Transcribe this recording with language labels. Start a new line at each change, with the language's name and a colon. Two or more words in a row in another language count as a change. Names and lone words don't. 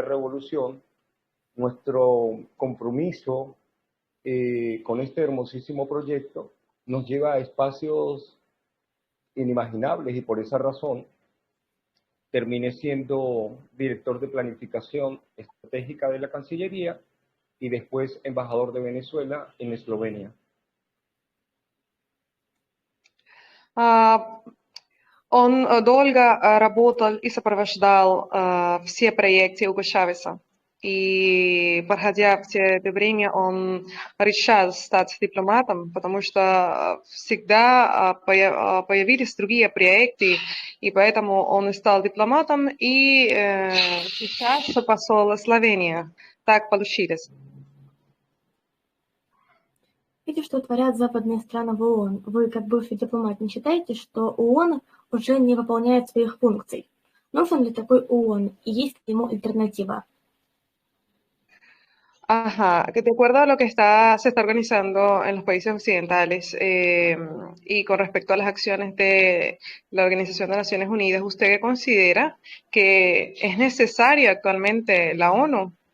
Spanish: revolución, nuestro compromiso con este hermosísimo proyecto nos lleva a espacios inimaginables y por esa razón terminé siendo director de planificación estratégica de la Cancillería y después embajador de Venezuela en Eslovenia.
Russian: Он долго работал и сопровождал все проекты Уго Чавеса. И, проходя все это время, он решил стать дипломатом, потому что всегда появились другие проекты, и поэтому он стал дипломатом, и сейчас посол Словении. Так получилось. Видите, что творят западные страны в ООН. Вы, как бывший дипломат, не считаете, что ООН уже не выполняет своих функций? Нужен ли такой ООН и есть ли ему альтернатива?
Spanish: Ajá, que de acuerdo a lo que se está organizando en los países occidentales y con respecto a las acciones de la Organización de Naciones Unidas, ¿usted considera que es necesaria actualmente la ONU?